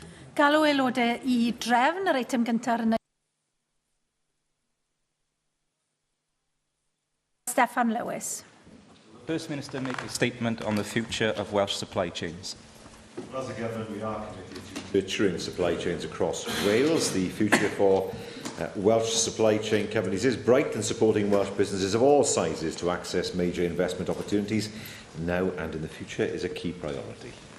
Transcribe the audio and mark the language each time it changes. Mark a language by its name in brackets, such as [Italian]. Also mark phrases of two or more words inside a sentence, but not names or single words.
[Welsh] Galw aelodau I drefn yr eitem gyntaf yn Steffan Lewis. [English] First Minister make a statement on the future of Welsh supply chains. Well, as a government, we are committed to nurturing supply chains across Wales. The future for Welsh supply chain companies is bright, and supporting Welsh businesses of all sizes to access major investment opportunities now and in the future is a key priority.